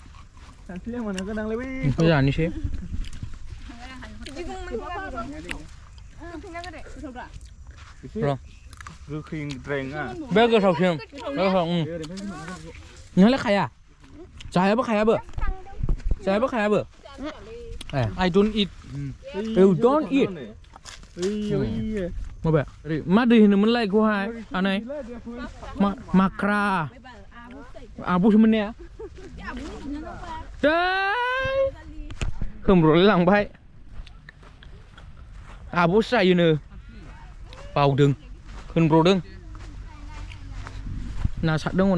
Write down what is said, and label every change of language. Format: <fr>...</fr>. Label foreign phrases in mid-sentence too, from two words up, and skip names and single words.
<brx>सानस्रिलाय मोनो गोनांलाय बै बेखौ जानोसै र' गोखैद्राय नङा बे गोथावसिन नोंलाय खाया जायाबो</brx> <en>I don't eat you don't eat</en> <brx>माबे मा दै होनोमोनलाय बेखौहाय आनै माक्रा आब'सोमोन ने खोमब्र'लाय लांबाय आब'सो जायोनो बावदों खोनब्र'दों ना सारदों हनै</brx>